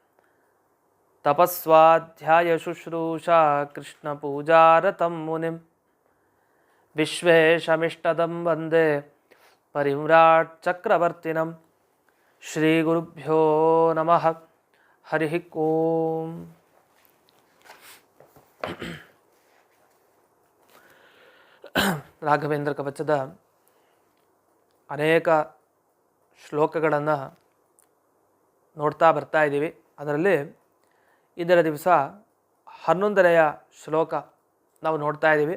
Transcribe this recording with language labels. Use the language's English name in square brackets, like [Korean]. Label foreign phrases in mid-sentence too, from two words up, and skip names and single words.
[Sanskrit] तपस्वाध्यायशुश्रूषा कृष्णपूजारतं मुनिं विश्वेशमिष्टदं वन्दे परिव्राट् चक्रवर्तिनं श्रीगुरुभ्यो नमः हरिः ओम्। [Kannada] ರಾಘವೇಂದ್ರ ಕವಚದ ಅನೇಕ ಶ್ಲೋಕಗಳನ್ನು ನೋಡ್ತಾ ಬರ್ತಾ ಇದ್ದೀವಿ. ಅದರಲ್ಲಿ ಇದರ ದಿವಸ 11ನೆಯ ಶ್ಲೋಕ ನಾವು ನೋಡ್ತಾ ಇದ್ದೀವಿ.